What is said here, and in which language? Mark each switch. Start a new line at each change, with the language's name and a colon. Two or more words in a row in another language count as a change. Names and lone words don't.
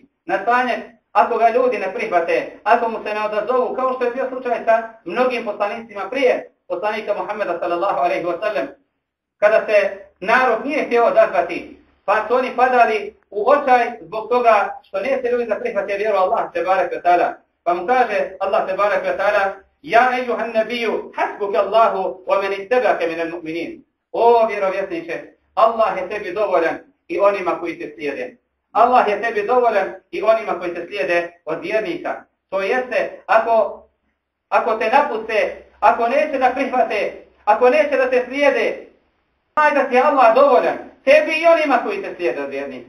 Bosnian: Na stanje ako ga ljudi ne prihvate, ako mu se ne odazovu, kao što je bio slučaj sa mnogim poslanicima prije poslanika Muhammeda
Arabic: صلى الله عليه وسلم,
Bosnian: kada se narod nije htio odazvati, pa su oni padali u očaj zbog toga što nije se ljudi da prihvate vjeru Allah
Arabic: تبارك وتعالى.
Bosnian: Pa mu kaže
Arabic: الله تبارك وتعالى: يَا أَيُّهَا النَّبِيُّ حَسْبُكَ اللَّهُ وَمَنِ اتَّبَعَكَ مِنَ الْمُؤْمِنِينَ."
Bosnian: O vjerovjesniče, Allah je tebi dovoljan i onima koji te slijede. Allah je tebi dovoljan i onima koji te slijede od vjernika. To jeste, ako te napuste, ako neće da prihvate, ako neće da te slijede, znaj da ti je Allah dovoljan, tebi i onima koji te slijede od vjernika.